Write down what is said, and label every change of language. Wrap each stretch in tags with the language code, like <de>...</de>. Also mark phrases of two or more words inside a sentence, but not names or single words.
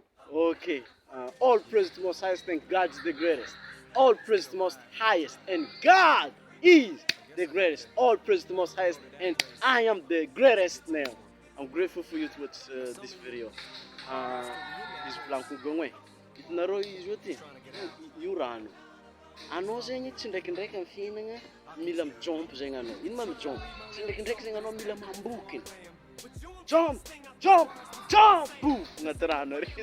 <en>Okay. All praise to most highest and God is the greatest. All praise to most highest and God is the greatest. All praise to most highest and I am the greatest now. I'm grateful for you to watch this video.</en> <mg>Izy volaniko gagny. Hitanareo izy io ty. Io rano. Anao zegny tsy ndraikindraiky amin'ny fiainagna mila mijompo zegny anao. Ino ma mijompo? Tsy ndraikindraiky zegny anao mila mamboky.</mg> <en>Jump, jump, jump!</en> <mg>Agnaty rano ary.</mg>